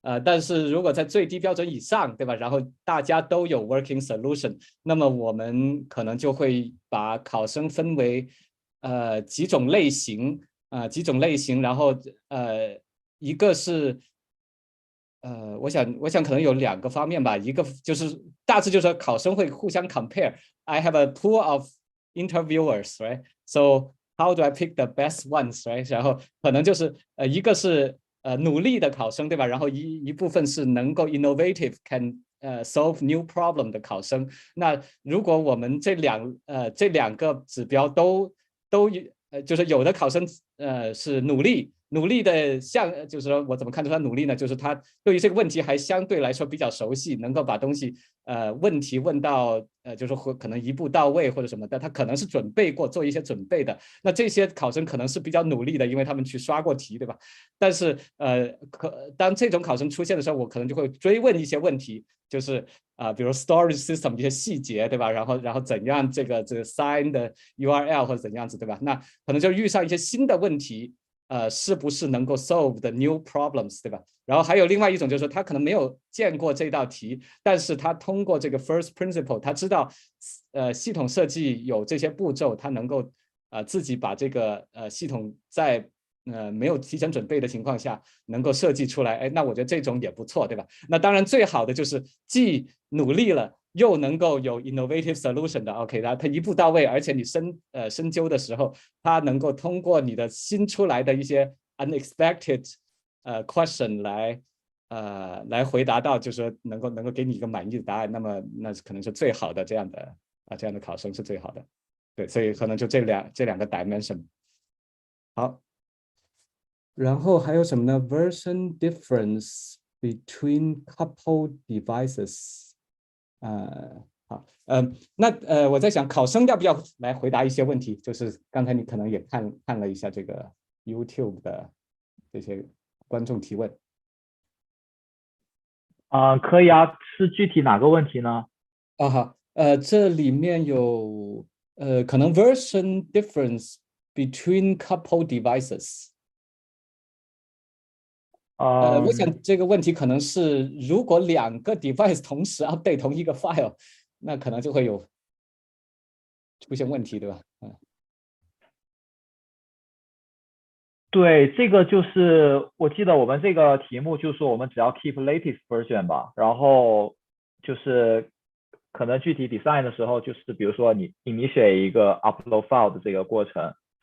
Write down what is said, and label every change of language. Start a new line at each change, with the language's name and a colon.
Chinese: 但是如果在最低标准以上，对吧？然后大家都有 working solution， 那么我们可能就会把考生分为几种类型，然后一个是我想可能有2个方面吧，一个就是大致就是说考生会互相 compare。
English: I have a pool of interviewers, right? So how do I pick the best ones, right?
Chinese: 然后可能就是一个是努力的考生，对吧？然后一部分是能够
English: innovative can solve new problem
Chinese: 的考生。那如果我们这两个指标都就是有的考生是努力的就是说我怎么看出他努力呢？就是他对于这个问题还相对来说比较熟悉，能够把东西问题问到就是可能一步到位或者什么的，他可能是准备过做一些准备的。那这些考生可能是比较努力的，因为他们去刷过题，对吧？但是当这种考生出现的时候，我可能就会追问一些问题，就是比如 storage system 一些细节，对吧？然后怎样这个 sign 的 URL 或者怎样子，对吧？那可能就遇上一些新的问题。是不是能够
English: solve the new problems，
Chinese: 对吧？然后还有另外一种，就是说他可能没有见过这道题，但是他通过这个 first principle， 他知道系统设计有这些步骤，他能够自己把这个系统在没有提前准备的情况下能够设计出来，哎，那我觉得这种也不错，对吧？那当然最好的就是既努力了又能够有 innovative solution 的 ，OK， 它一步到位，而且你深究的时候，它能够通过你的新出来的一些 unexpected question 来回答到，就是说能够给你一个满意的答案，那么那可能是最好的这样的考生是最好的，对，所以可能就这两个 dimension。好，然后还有什么呢 ？
English: Version difference between coupled devices。
Chinese: 好，那我在想，考生要不要来回答一些问题？就是刚才你可能也看了一下这个 YouTube 的这些观众提问。可以啊，是具体哪个问题呢？好，这里面有可能
English: version difference between coupled devices。
Chinese: 我想这个问题可能是，如果2个 device 同时 update 同一个 file， 那可能就会有出现问题，对吧？对，这个就是我记得我们这个题目就是说我们只要
English: keep latest version
Chinese: 吧，然后就是可能具体 design 的时候，就是比如说你 initiate 一个 upload file 的这个过程，